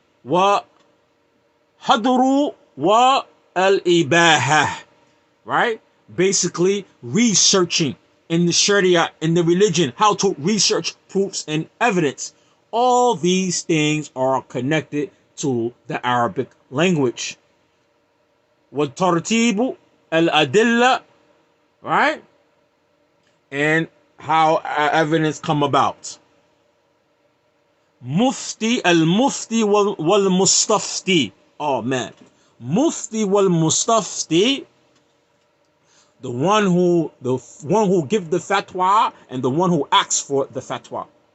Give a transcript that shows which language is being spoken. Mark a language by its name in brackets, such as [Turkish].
[English] Wa Hadru wa Al-Ibaha, right? Basically researching in the Sharia, in the religion, how to research proofs and evidence. All these things are connected to the Arabic language. [Arabic] وَالتَّرْتِيبُ الْأَدِلَّةِ, right? [English] And how evidence come about. Mufti, al-Mufti wal-Mustafti. Oh man. Mufti wal-Mustafti, the one who give the fatwa and the one who asks for the fatwa.